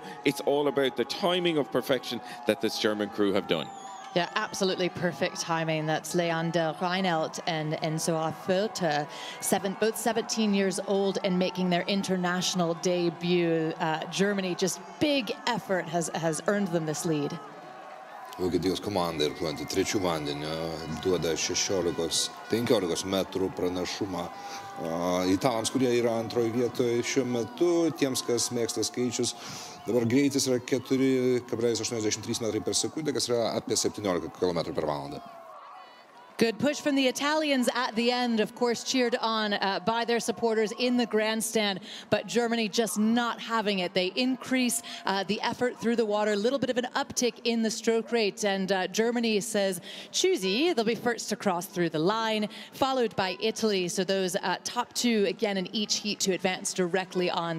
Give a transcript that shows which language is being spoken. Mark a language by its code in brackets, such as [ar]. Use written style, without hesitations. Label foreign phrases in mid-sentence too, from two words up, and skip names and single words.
[en] It's all about the timing of perfection that this German crew have done. Yeah, absolutely perfect timing. That's Leander Reinelt and Enzio Flörter, both 17 years old and making their international debut. Germany, just big effort has earned them this lead. [lt] Vokietijos komanda irkluojanti trečių vandeniu duoda 16-15 metrų pranašumą italams, kurie yra antroje vietoje šiuo metu. Tiems, kas mėgsta skaičius, dabar greitis yra 4,83 metrai per sekundę, kas yra apie 17 km per valandą. [en] Good push from the Italians at the end, of course, cheered on by their supporters in the grandstand, but Germany just not having it. They increase the effort through the water, a little bit of an uptick in the stroke rate, and Germany says, choosy, they'll be first to cross through the line, followed by Italy, so those top 2 again in each heat to advance directly on.